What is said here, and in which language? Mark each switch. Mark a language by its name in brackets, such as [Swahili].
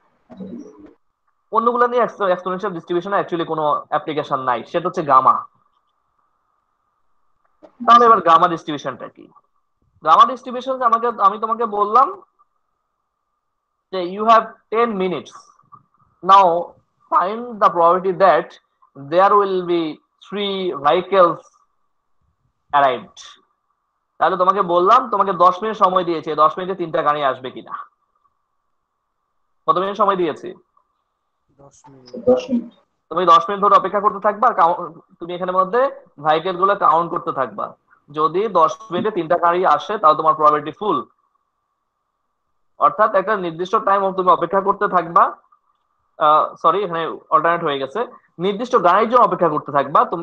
[Bangla] আচ্ছা ঠিক আছে। অন্যগুলো নিয়ে এক্সপোনেনশিয়াল ডিস্ট্রিবিউশনে অ্যাকচুয়ালি কোনো অ্যাপ্লিকেশন নাই, সেটা হচ্ছে গামা। জি তাহলে স্যার। এবার গামা ডিস্ট্রিবিউশনটা কি? গামা ডিস্ট্রিবিউশন আমি তোমাকে বললাম যে [English] you have 10 minutes. Now find the probability that there will be 3 vehicles arrived. [Bangla] তাহলে তোমাকে বললাম তোমাকে 10 মিনিট সময় দিয়েছে, 10 মিনিটে 3টা গাড়ি আসবে কিনা। কত মিনিট সময় দিয়েছি? 10 স্যার মিনিট। 10 মিনিট। তুমি 10 মিনিট ধরে অপেক্ষা করতে থাকবা, তুমি এখানে মধ্যে ভেহিকেল গুলো কাউন্ট করতে থাকবা। যদি 10 মিনিটে 3টা গাড়ি আসে তাহলে তোমার প্রবাবিলিটি ফুল। অর্থাৎ একটা নির্দিষ্ট টাইম তুমি অপেক্ষা করতে থাকবা, সরি এখানে অল্টারনেট হয়ে গেছে, নির্দিষ্ট গাড়ির জন্য অপেক্ষা করতে থাকবা।